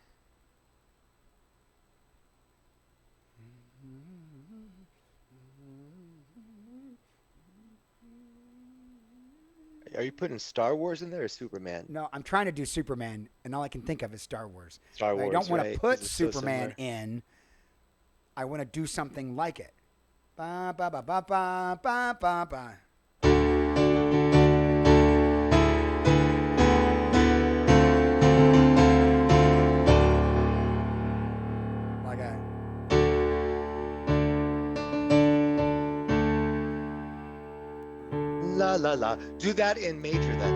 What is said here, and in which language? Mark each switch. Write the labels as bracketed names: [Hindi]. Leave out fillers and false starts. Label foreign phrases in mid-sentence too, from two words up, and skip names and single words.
[English] Are you putting Star Wars in there or Superman? No, I'm trying to do Superman, and all I can think of is Star Wars. Star But I don't Wars, want to right? put Because it's so Superman similar. in. I want to do something like it. Ba ba ba ba ba ba ba ba. Like a. La la la. Do that in major then.